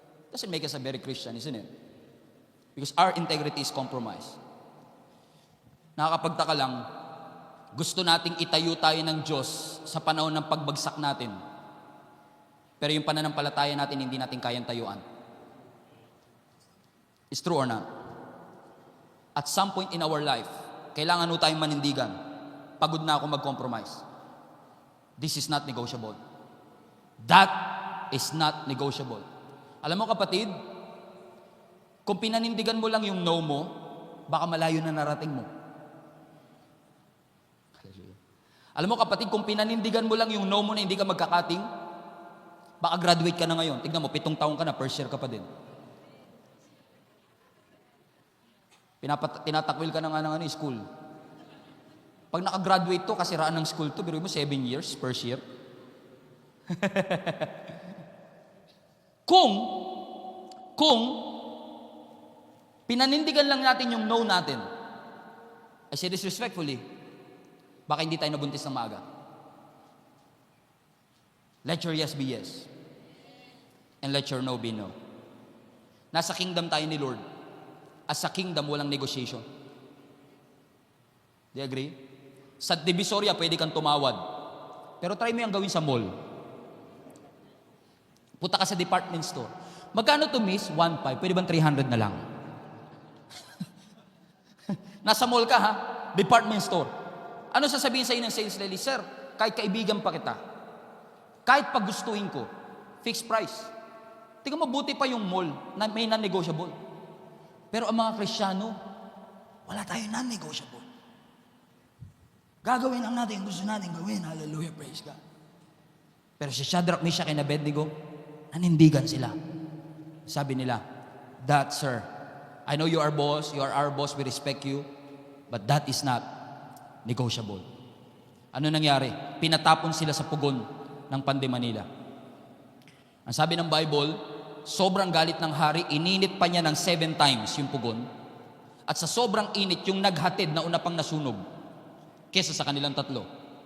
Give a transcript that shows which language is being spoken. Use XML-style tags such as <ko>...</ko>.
<en>Doesn't make us a very Christian, isn't it? Because our integrity is compromised.</en> <tl>Nakakapagtaka lang, gusto nating itayo tayo ng Diyos sa panahon ng pagbagsak natin. Pero yung pananampalataya natin, hindi natin kayang tayuan.</tl> <en>Is true or not? At some point in our life,</en> <tl>kailangan tayong manindigan. Pagod na ako mag-compromise.</tl> <en>This is not negotiable. That is not negotiable.</en> <tl>Alam mo kapatid, kung pinanindigan mo lang yung no mo, baka malayo na narating mo. Alam mo kapatid, kung pinanindigan mo lang yung no mo na hindi ka magkakating, baka graduate ka na ngayon. Tignan mo, 7 taon ka na, first year ka pa din. Tinatakwil ka na nga ng school. Pag nakagraduate to, kasi raan ng school to, biruin mo 7 years, first year. Kung pinanindigan lang natin yung no natin,</tl> <en>I say this respectfully,</en> <tl>baka hindi tayo nabuntis ng maaga.</tl> <en>Let your yes be yes. And let your no be no.</en> <tl>Nasa kingdom tayo ni Lord.</tl> <en>As a kingdom,</en> <tl>walang negotiation.</tl> <en>Do you agree?</en> <tl>Sa Divisoria, pwede kang tumawad. Pero try mo yung gawin sa mall. Punta ka sa department store. Magkano to, miss? 1.5. Pwede bang 300 na lang? Nasa mall ka, ha? Department store. Ano sasabihin sa ng sales lady? Sir, kahit kaibigan pa kita, kahit pagustuhin ko, fixed price. Tingnan mabuti pa yung mall na may non-negotiable. Pero ang mga Kristiyano, wala tayong non-negotiable. Gagawin lang natin yung gusto natin gawin. Hallelujah, praise God. Pero si Shadrach, Meshach, and Abednego, nanindigan sila. Sabi nila,</tl> <en>that, sir, I know you are our boss, we respect you, but that is not negotiable.</en> <tl>Ano nangyari? Pinatapon sila sa pugon ng Pande Manila. Ang sabi ng Bible, sobrang galit ng hari, ininit pa niya ng 7 times yung pugon, at sa sobrang init, yung naghatid na una pang nasunog, kesa sa kanilang tatlo.</tl>